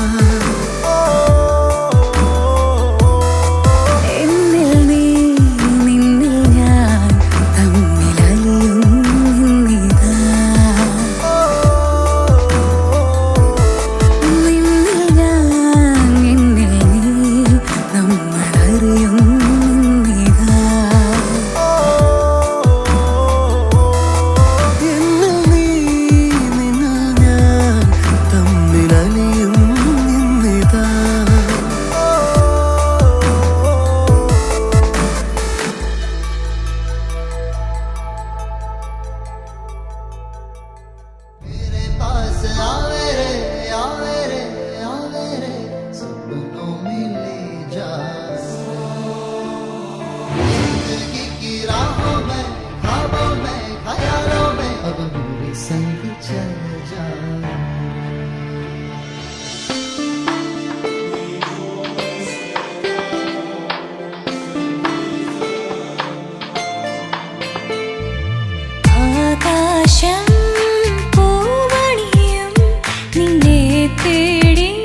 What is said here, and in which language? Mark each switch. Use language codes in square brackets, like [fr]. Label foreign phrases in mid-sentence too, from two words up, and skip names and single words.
[ml] എന്നിൽ നീ നിന്നിൽ ഞാൻ തമ്മിലലിയും ഇന്നിതാ നിന്നിൽ ഞാൻ എന്നിൽ നീ നമ്മളറിയും ഇന്നിതാ എന്നിൽ നീ നിന്നിൽ ഞാൻ തമ്മിലലിയും ഇന്നിതാ [hi] मेरे पास आवे रे सपनों में ले जा जिंदगी की राहों में ख्वाबों में ख्यालों में अब मेरे संग चल जा [ml] ആകാശം പൂവണിയും നിന്നെ തേടി